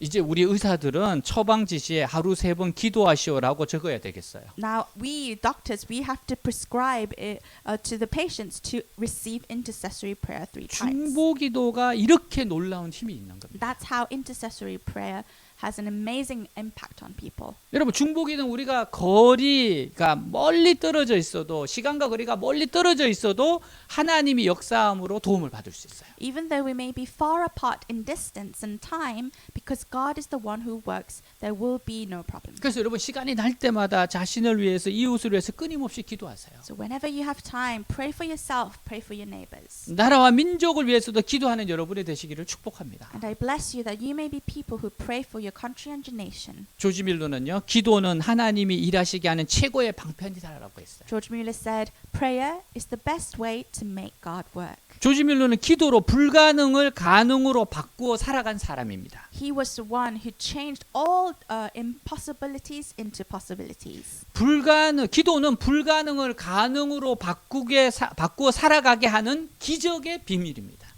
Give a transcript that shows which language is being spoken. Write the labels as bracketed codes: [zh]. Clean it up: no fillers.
[ko] 이제 우리 의사들은 처방 지시에 하루 3번 기도하시오라고 적어야 되겠어요. [en] Now we doctors, we have to prescribe it, to the patients to receive intercessory prayer 3 times. [ko] 중보 기도가 이렇게 놀라운 힘이 있는 겁니다. [en] That's how intercessory prayer has an amazing impact on people. [ko] 여러분 중보 기도는 우리가 거리가 멀리 떨어져 있어도 시간과 거리가 멀리 떨어져 있어도 하나님이 역사함으로 도움을 받을 수 있어요. [en] Even though we may be far apart in distance and time, because God is the one who works, there will be no problem. [ko] 그래서 여러분 시간이 날 때마다 자신을 위해서 이웃을 위해서 끊임없이 기도하세요. [en] So whenever you have time, pray for yourself, pray for your neighbors. [ko] 나라와 민족을 위해서도 기도하는 여러분이 되시기를 축복합니다. [en] And I bless you that you may be people who pray for your country and your nation. [ko] 조지 밀러는요, 기도는 하나님이 일하시게 하는 최고의 방편이다라고 했어요. [en] George Mueller said, prayer is the best way to make God work. [ko] 조지 밀러는 기도로 불가능을 가능으로 바꾸어 살아간 사람입니다. [en] He was the one who changed all impossibilities into possibilities. [ko] 기도는 불가능을 가능으로 바꾸어 살아가게 하는 기적의 비밀입니다.